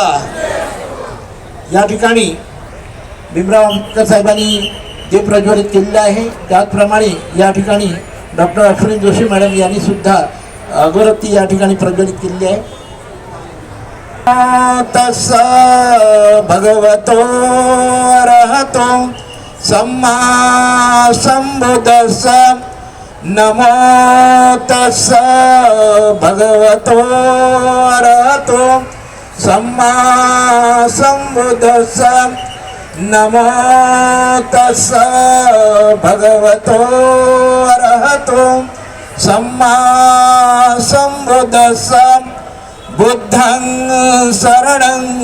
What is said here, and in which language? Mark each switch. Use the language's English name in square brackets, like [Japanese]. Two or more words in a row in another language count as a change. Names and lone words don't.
[Marathi] या ठिकाणी भीमराव आंबेडकर साहेबांनी जे प्रज्वलित केलेलं आहे त्याचप्रमाणे या ठिकाणी डॉक्टर अश्विनी जोशी मॅडम यांनी सुद्धा अगरबत्ती या ठिकाणी प्रज्वलित केलेली आहे. [Pali] तस भगवतो अरहतो सम्मा संबुद्धस्स नमो तस्स भगवतो अरहतो सम्मा संबुद्धस्स नमो तस्स भगवतो अरहतो सम्मा संबुद्धस्स बुद्धं शरणं